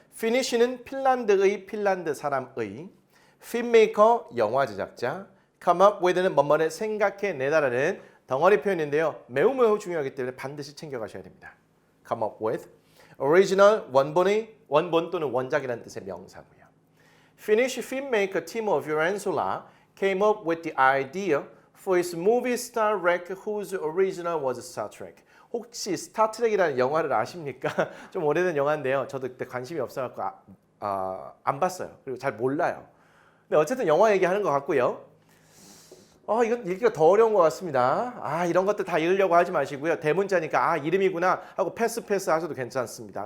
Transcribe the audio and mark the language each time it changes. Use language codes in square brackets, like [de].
[ko] finish는 핀란드의 핀란드 사람의, filmmaker 영화 제작자, come up with는 뭐뭐를 생각해내다라는 덩어리 표현인데요. 매우 중요하기 때문에 반드시 챙겨가셔야 됩니다. come up with, original 원본 또는 원작이라는 뜻의 명사고요. [en] Finnish filmmaker Timo Vuorensola came up with the idea for his movie Star Trek, whose original was Star Trek. [ko] 혹시 스타트랙이라는 영화를 아십니까? 좀 오래된 영화인데요. 저도 그때 관심이 없어갖고 안 봤어요. 그리고 잘 몰라요. 근데 어쨌든 영화 얘기하는 것 같고요. 이건 읽기가 더 어려운 것 같습니다. 이런 것들 다 읽으려고 하지 마시고요. 대문자니까 이름이구나 하고 패스 하셔도 괜찮습니다.